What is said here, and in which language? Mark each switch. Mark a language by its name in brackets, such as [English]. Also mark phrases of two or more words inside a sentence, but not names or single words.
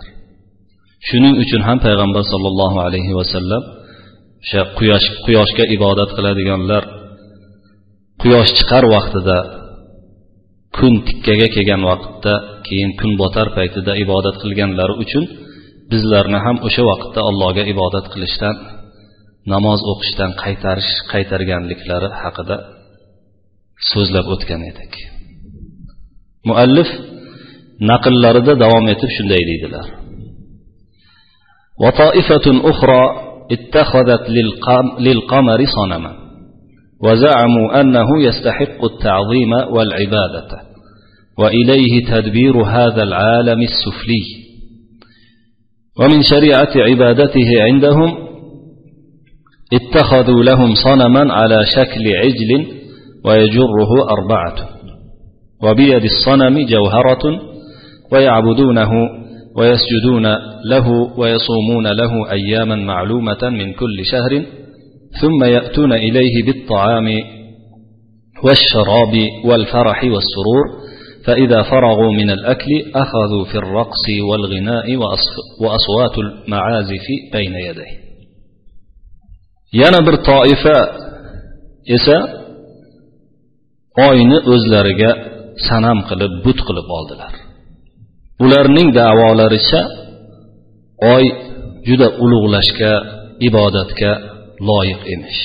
[Uzbek] Shuning uchun ham payg'ambar [Arabic] صلى الله عليه وسلم [Uzbek] o'sha quyoshga ibodat qiladiganlar quyosh chiqar vaqtida, kun tikkaga kelgan vaqtda, keyin kun botar paytida ibodat qilganlari uchun bizlarni ham o'sha vaqtda Allohga ibodat qilishdan, namoz o'qishdan qaytarganliklari haqida so'zlab o'tgan edik. Muallif naqllarida davom etib shunday deydilar: [Arabic] "وطائفة أخرى اتخذت للقمر صنما وزعموا أنه يستحق التعظيم والعبادة وإليه تدبير هذا العالم السفلي. ومن شريعة عبادته عندهم اتخذوا لهم صنما على شكل عجل ويجره 4، وبيد الصنم جوهرة ويعبدونه ويسجدون له ويصومون له أياما معلومة من كل شهر، ثم يأتون إليه بالطعام والشراب والفرح والسرور، فإذا فرغوا من الأكل أخذوا في الرقص والغناء وأصوات المعازف بين يديه". [Uzbek] Yana bir toifa esa oyni o'zlariga sanam qilib, but qilib oldilar. Ularning da'volaricha oy juda ulug'lashga, ibodatga loyiq emish.